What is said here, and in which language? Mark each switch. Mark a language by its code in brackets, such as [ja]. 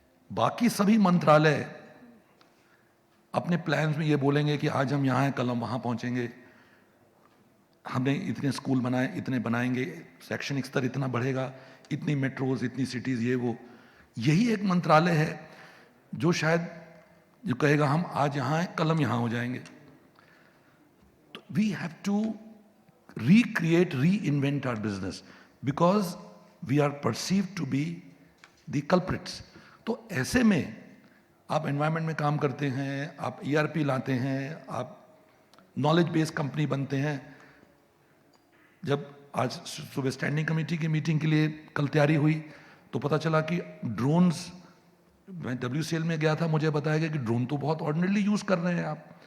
[hi] बाकी सभी मंत्रालय अपने प्लान्स में ये बोलेंगे कि आज हम यहाँ हैं, कल हम वहाँ पहुँचेंगे, हमने इतने स्कूल बनाए, इतने बनाएंगे, शैक्षणिक स्तर इतना बढ़ेगा, इतनी मेट्रोज, इतनी सिटीज़, ये वो। यही एक मंत्रालय है जो शायद जो कहेगा हम आज यहाँ हैं, कल हम यहाँ हो जाएंगे। [en] तो we have to recreate, reinvent our business because we are perceived to be the culprits. [hi] तो ऐसे में आप एनवायरनमेंट में काम करते हैं, आप ERP लाते हैं, आप नॉलेज बेस्ड कंपनी बनते हैं। जब आज सुबह स्टैंडिंग कमेटी की मीटिंग के लिए कल तैयारी हुई तो पता चला कि ड्रोन्स, मैं WCL में गया था, मुझे बताया गया कि ड्रोन तो बहुत ऑर्डिनरली यूज कर रहे हैं आप,